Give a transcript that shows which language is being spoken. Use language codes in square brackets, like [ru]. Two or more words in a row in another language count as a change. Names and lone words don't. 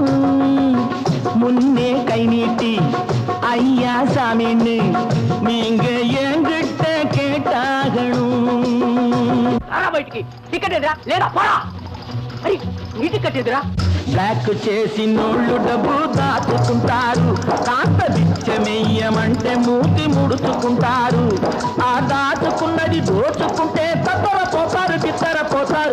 [ta] முன்னே கை நீட்டி ஐயா சாமின்னு நீங்க என்கிட்ட கேட்டாகணும். [te] బ్లాక్ చేసి నోళ్ళు డబ్బు దాచుకుంటారు, కాస్త బిచ్చమెయ్యమంటే మూతి ముడుచుకుంటారు. ఆ దాచుకున్నది దోచుకుంటే తత్తరపోతారు బిత్తరపోతారు.